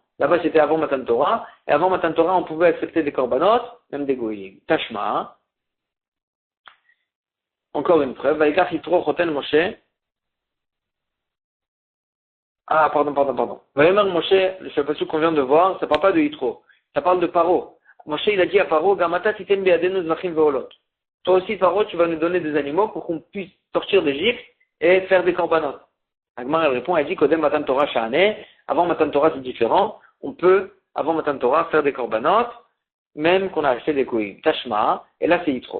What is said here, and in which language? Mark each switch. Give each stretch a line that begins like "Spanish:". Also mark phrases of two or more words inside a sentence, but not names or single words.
French: Là-bas, c'était avant Matan Torah, et avant Matan Torah, on pouvait accepter des korbanot, même des goïms. Tashma, encore une preuve,
Hebrew: ויקח יתרו חותן משה,
French: pardon.
Hebrew: ויאמר משה,
French: le chapitre qu'on vient de voir, ça parle pas de Yitro, ça parle de Paro. Moshe, il a dit à Paro,
Hebrew: גם אתה תתן בידנו זבחים ועלות.
French: Toi aussi, Paro, tu vas nous donner des animaux pour qu'on puisse sortir d'Égypte et faire des korbanot. Agmar, elle répond, elle dit,
Hebrew: קודם מתן תורה שאני,
French: avant Matan Torah, c'est différent. On peut, avant Matan Torah, faire des korbanot, même qu'on a acheté des goïm. Tashma, et là, c'est Yitro.